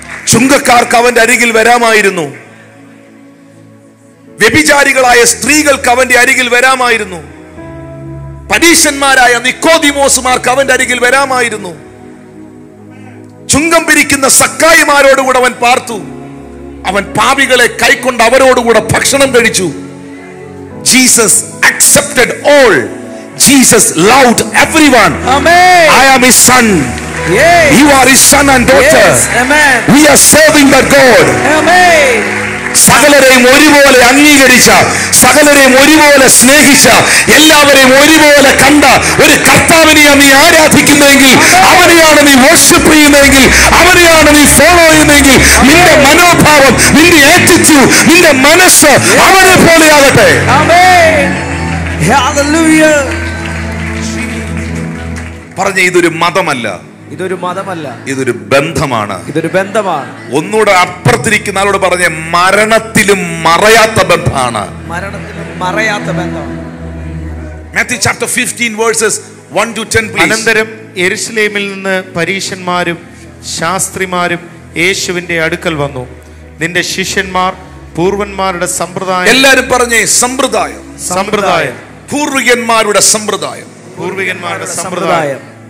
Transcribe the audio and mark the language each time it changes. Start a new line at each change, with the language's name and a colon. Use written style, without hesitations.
Malayalam: ചുങ്കക്കാർക്ക് അവന്റെ അരികിൽ വരാമായിരുന്നു, വ്യഭിചാരികളായ സ്ത്രീകൾക്ക് അവന്റെ അരികിൽ വരാമായിരുന്നു, പരീശന്മാരായ നിക്കോദിമോസുമാർക്ക് അവന്റെ അരികിൽ വരാമായിരുന്നു. ചുങ്കം പിരിക്കുന്ന സക്കായിമാരോടുകൂടെ അവൻ പാർത്തു. അവൻ പാപികളെ കൈക്കൊണ്ട് അവരോടുകൂടെ ഭക്ഷണം കഴിച്ചു.
English: Jesus accepted all. Jesus loved everyone. Amen. I am his son. Yes. You are his son and daughter. Yes. Amen. We are serving that God. Amen.
Malayalam: സകലരെയും ഒരുപോലെ അംഗീകരിച്ച, സകലരെയും ഒരുപോലെ സ്നേഹിച്ച, എല്ലാവരെയും ഒരുപോലെ കണ്ട ഒരു കർത്താവിനെയാണ് നീ ആരാധിക്കുന്നതെങ്കിൽ, അവനെയാണ് നീ വർഷിപ്പ് ചെയ്യുന്നതെങ്കിൽ, അവനെയാണ് നീ ഫോളോ ചെയ്യുന്നതെങ്കിൽ, നിന്റെ മനോഭാവം, നിന്റെ ആറ്റിറ്റ്യൂഡ്, നിന്റെ മനസ്സ് അവനെ പോലെയാകട്ടെ.
English: Amen. Hallelujah.
Malayalam: പറഞ്ഞ ഇതൊരു മതമല്ല, ഇതൊരു മതമല്ല, ഇതൊരു ബന്ധമാണ്. ഇതൊരു ബന്ധമാണ്. ഒന്നുകൂടെ അപ്പുറത്തിരിക്കുന്ന ആളോട് പറഞ്ഞ മരണത്തിലും മറയാത്ത ബന്ധമാണ്. മരണത്തിലും മറയാത്ത ബന്ധമാണ്.
English: Matthew chapter 15 verses 1 to 10 please.
Malayalam: അനന്തരം യെരുശലേമിൽ നിന്ന് പരീശന്മാരും ശാസ്ത്രിമാരും യേശുവിന്റെ അടുക്കൽ വന്നു. നിന്റെ ശിഷ്യന്മാർ പൂർവന്മാരുടെ സമ്പ്രദായം. എല്ലാരും പറഞ്ഞേ സമ്പ്രദായം. സമ്പ്രദായം. പൂർവികന്മാരുടെ സമ്പ്രദായം. പൂർവികന്മാരുടെ സമ്പ്രദായം.